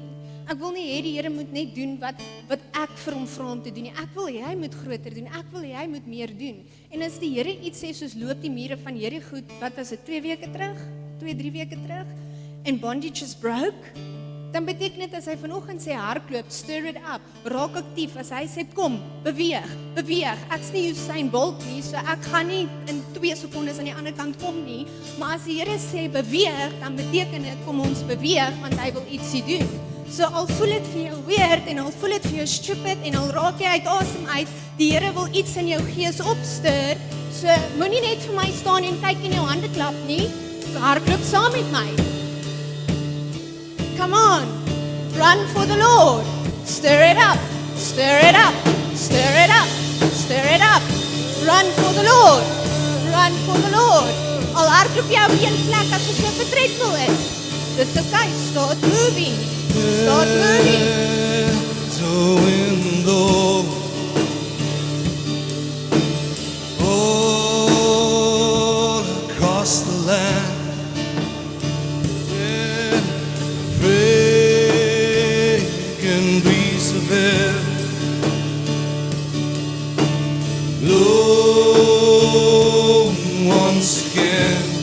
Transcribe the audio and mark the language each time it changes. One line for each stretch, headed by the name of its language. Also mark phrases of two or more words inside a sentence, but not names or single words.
Afrikaans: Ek wil nie hê die Here moet net doen wat ek vir hom vra om te doen nie. Ek wil hê hy moet groter doen. Ek wil hê hy moet meer doen. En as die Here iets sê soos loop die mure van Jerigo, wat was dit 2 weke terug? 2-3 weke terug? En
English: bondage is broke?
Afrikaans: Dan beteken dit as hy vanoggend sê hardloop,
English: stir it up,
Afrikaans: raak aktief. As hy sê kom, beweeg. Ek's nie Usain Bolt nie, so ek gaan nie in 2 sekondes aan die ander kant kom nie. Maar as die Here sê beweeg, dan beteken dit kom ons beweeg want hy wil ietsie doen. So al voel dit vir jou weird en al voel dit vir jou stupid en al raak jy uit asem uit, die Here wil iets in jou gees opstuur. So moenie net vir my staan en kyk en jou hande klap nie. Hardloop saam met my.
English: Come on. Run for the Lord. Stir it up. Stir it up. Stir it up. Stir it up. Run for the Lord. Run for the Lord.
Afrikaans: Al hardloop jy op een plek as jy op 'n treadmill is.
English: Dis okay. Start moving. Start moving. The window all across the land, yeah, fragrant breeze of air, blow once again.